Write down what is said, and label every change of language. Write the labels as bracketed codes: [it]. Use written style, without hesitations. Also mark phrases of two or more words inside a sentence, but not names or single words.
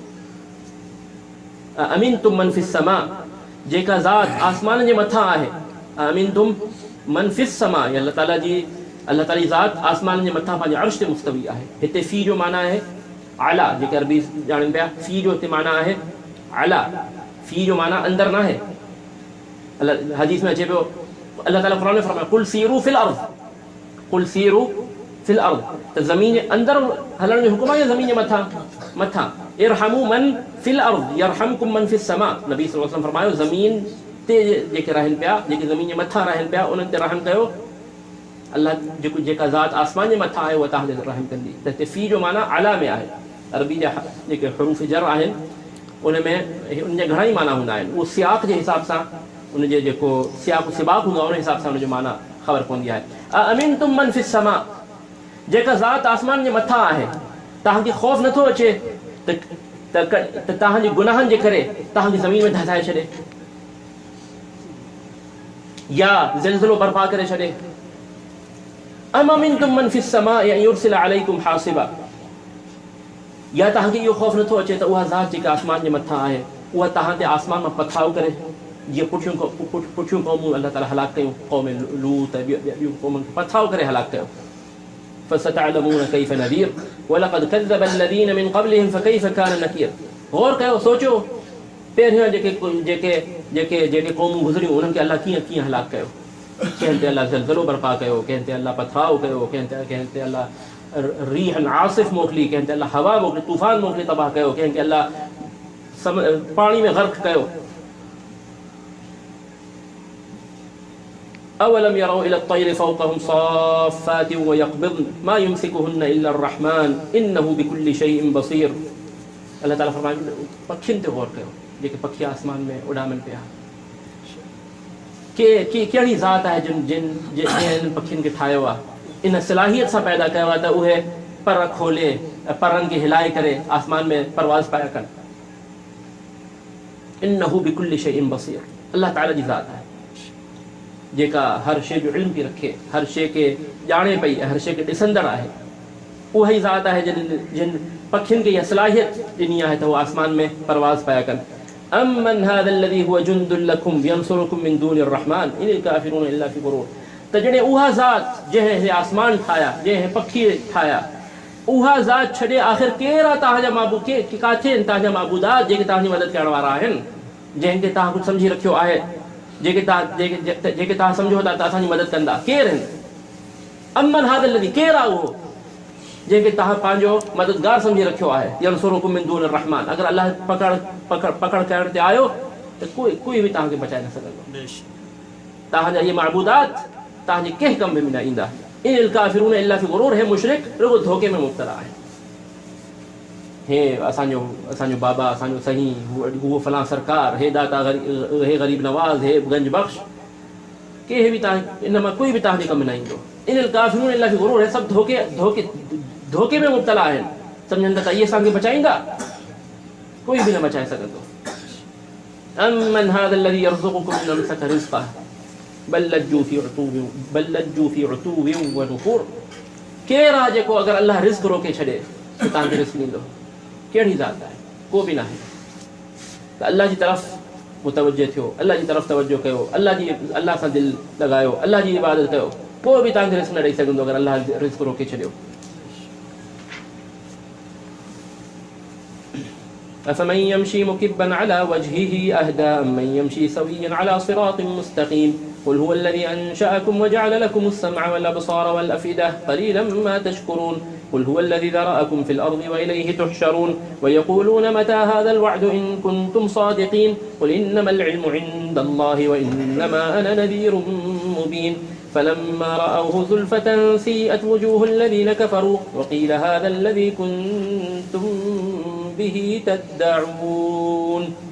[ar] أمين تم من في السماء, [sd] जेका ज़ात आसमान जे मथां आहे, [ar] أأمنتم من في السماء, [sd] अल्लाह ताला जी ज़ात आसमान जे मथां पंहिंजे अर्श ते मुस्तवी आहे। हिते फ़ी जो माना आहे आला, जेके अरबी ॼाणनि पिया, फ़ी जो हिते माना आहे आला, फ़ी जो माना अंदरि न आहे। अल्लाह हदीस में अचे पियो, अल्लाह ताला क़ुरान में फरमायो [ar] قل سيروا في الأرض, قل سيروا في الأرض, [sd] त ज़मीन जे अंदरि हलण जो हुकुम आहे या ज़मीन जे मथां? [ar] ارحموا من في الأرض يرحمكم من في السماء. [sd] नबी [ar] صلى الله عليه وسلم [sd] फरमायो ज़मीन ते जेके रहनि पिया, जेके ज़मीन जे मथां रहनि पिया, उन्हनि ते रहम कयो। अल्लाह जेका ज़ात आसमान जे मथां आहे उहा तव्हां ते रहम कंदी। त हिते फ़ी जो माना आला में आहे। अरबी जा जेके हरूफ़ जर आहिनि उनमें उनजा घणा ई माना हूंदा आहिनि। उहो सियाक़ जे हिसाब सां, उनजे जेको सियाक़ सिबाक़ हूंदो आहे उन हिसाब सां उनजो माना ख़बर पवंदी आहे। [ar] أأمنتم من في السماء, [sd] जेका ज़ात आसमान जे मथां आहे, तव्हांखे ख़ौफ़ नथो अचे त तव्हांजे गुनाहनि जे करे तव्हांखे ज़मीन में धसाए छॾे या ज़िलज़िलो बर्पा करे छॾे। [ar] أم أمنتم من في السماء يرسل عليكم حاصبا, [sd] या तव्हांखे इहो ख़ौफ़ नथो अचे त उहा ज़ात जेका आसमान जे मथां आहे उहा तव्हां ते आसमान मां पथराव करे, जीअं पुठियूं क़ौमूं अल्लाह ताला हलाक कयूं, क़ौम लूत ॿियूं क़ौमुनि खे पथराव करे हलाक कयो। [ar] فستعلمون كيف نذير ولقد كذب الذين من قبلهم فكيف كان نكير. [sd] गौर कयो, सोचो, पहिरियों जेके क़ौमूं गुज़रियूं उन्हनि खे अल्लाह कीअं हलाक कयो। कंहिं ते अल्लाह ज़लज़लो बर्पा कयो, कंहिं ते अल्लाह पथराव कयो, कंहिं ते अल्लाह [ar] ريحا عاصفا [sd] मोकिली, कंहिं ते अल्लाह हवा मोकिली, तूफ़ान मोकिली तबाह कयो, कंहिं खे अल्लाह पाणी में ग़र्क़ कयो। [ar] أولم يروا إلى الطير فوقهم صافات ويقبضن ما يمسكهن إلا الرحمن إنه بكل شيء بصير. [sd] अल्लाह ताला फरमायो पखियुनि ते गौर कयो, जेके पखी आसमान में उॾामनि पिया। कहिड़ी ज़ात आहे जिन पखियुनि खे ठाहियो आहे, इन सलाहियत सां पैदा कयो आहे त उहे पर खोले, परनि खे हिलाए करे आसमान में परवाज़ पाया कनि। [ar] إنه بكل شيء بصير, [sd] अल्लाह ताला जी ज़ात आहे जेका हर शइ जो इल्म थी रखे, हर शइ खे ॼाणे पई, हर शइ खे ॾिसंदड़ आहे। उहा ई ज़ात आहे जिन पखियुनि खे इहा सलाहियत ॾिनी आहे त उहे आसमान में परवाज़ पाया कनि। [ar] أمن هذا الذي هو جند لكم ينصركم من دون الرحمن إن الكافرون إلا في غرور. [sd] त जॾहिं उहा ज़ात जंहिं आसमान ठाहिया, जंहिं पखी ठाहिया, उहा ज़ात छॾे आख़िर केरु आहे तव्हांजा माबूद, किथे आहिनि तव्हांजा माबूदात जेके तव्हांजी मदद करण वारा आहिनि, जंहिंखे तव्हां कुझु सम्झी रखियो आहे, जेके तव्हां सम्झो था त असांजी मदद कंदा, केरु आहिनि? [ar] أمن هذا الذي, [sd] केरु आहे उहो जंहिंखे तव्हां पंहिंजो मददगार सम्झी रखियो आहे। [ar] ينصركم من دون الرحمن, [sd] अगरि अल्लाह पकड़ करण ते आयो त कोई बि तव्हांखे बचाए न सघंदो। तव्हांजा इहे माबूदात तव्हांजे कंहिं कम में बि न ईंदा। [ar] إن الكافرون إلا في غرور, [sd] हे मुशरिक रुगो धोखे में मुब्तला आहे। हे असांजो बाबा, असांजो साईं, उहो फलां सरकार, हे दाता, हे ग़रीब नवाज़, हे गंज बख़्श, कंहिं बि तव्हां इन मां कोई बि तव्हांजे कमु न ईंदो। [ar] إن الكافرون إلا في غرور, [sd] हे सभु धोखे में मुब्तला आहिनि। सम्झनि था त इहे असांखे बचाईंदा, कोई बि न बचाए सघंदो। [ar] أمن هذا الذي يرزقكم إن أمسك رزقه بل لجوا في عتو ونفور. [sd] केरु आहे जेको अगरि अल्लाह रिज़्क़ रोके छॾे त तव्हांखे रिज़्क़ ॾींदो? कहिड़ी ज़ात आहे? को बि न आहे। त अल्लाह जी तरफ़ मुतवजह थियो, अल्लाह जी तरफ़ तवजो कयो, अल्लाह सां दिलि लॻायो, अल्लाह जी इबादत कयो, को बि तव्हांखे रिज़्क़ न ॾेई सघंदो अगरि अल्लाह रिज़्क़ रोके छॾियो। [ar] أفمن يمشي مكبا على وجهه أهدى أمن يمشي سويا على صراط مستقيم قل هو الذي أنشأكم وجعل لكم السمع والأبصار والأفئدة قليلا ما تشكرون قل هو الذي ذرأكم في الأرض وإليه تحشرون ويقولون متى هذا الوعد إن كنتم صادقين قل إنما العلم عند الله وإنما أنا نذير مبين فلما رأوه زلفة سيئت وجوه الذين كفروا وقيل هذا الذي كنتم به تدعون.